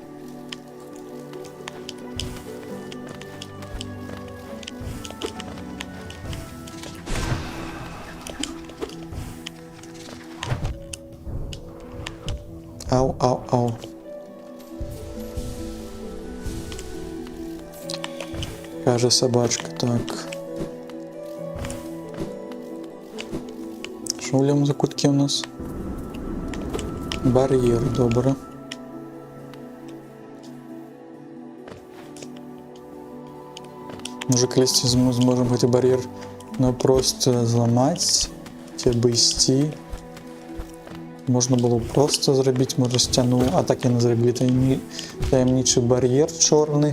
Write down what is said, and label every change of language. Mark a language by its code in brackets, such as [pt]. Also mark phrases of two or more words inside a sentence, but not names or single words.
[be] Ау, ау, ау. Кажа собачка, так. [uk] Що в лівому закутці у нас? Бар'єр, добре. Може, колись зможемо [be] гэты бар'єр просто зламаць, ці абысці. Можна было просто зрабіць, можа, сцяну, а так яны зрабілі таямнічы бар'ер чорны.